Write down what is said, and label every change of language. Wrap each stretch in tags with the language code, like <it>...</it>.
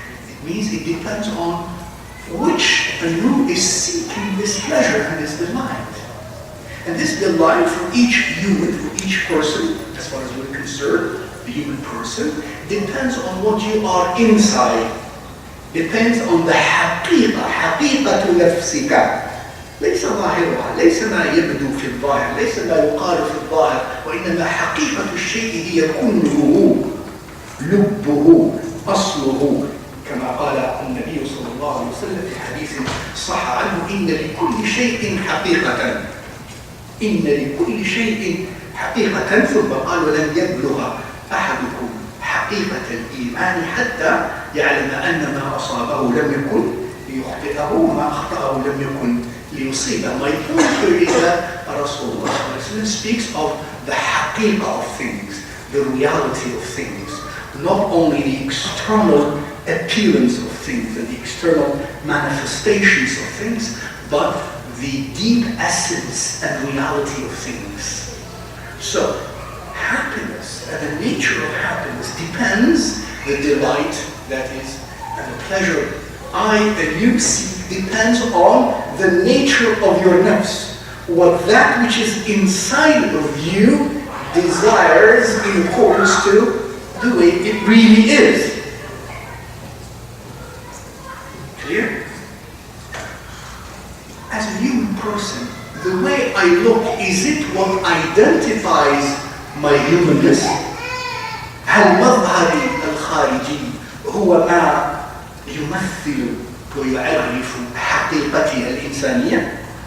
<en>It means it depends on which and who is seeking this pleasure and this delight. And this delight for each human, for each person, as far as we're concerned, the human person, depends on what you are inside. Depends on the</en> <ar>حقيقة نفسك. ليس ظاهرها، ليس ما يبدو في الظاهر، ليس ما يقال في الظاهر، وإنما حقيقة الشيء هي كنه، لبه، أصله، كما قال النبي صلى الله عليه وسلم في حديث صح عنه: إن لكل شيء حقيقة، إن لكل شيء حقيقة، ثم قال: ولم يبلغ حقيقة الإيمان حتى يعلم أن ما أصابه لم يكن ليخطئه وما أخطأه لم يكن ليصيبه.</ar> <en>My point here is that Rasulullah speaks of the haqiqah of things, the reality of things, not only the external appearance of things and the external manifestations of things, but the deep essence and reality of things. So, happiness and the nature of happiness depends, the delight that is, and the pleasure I and you seek depends on the nature of your nafs. What that which is inside of you desires in accordance to the way it really is. Clear? As a human person, the way I look, is it what identifies my humanness?</en> <ar>هل مظهري الخارجي هو ما يمثل ويعرف حقيقتي الإنسانية?</ar>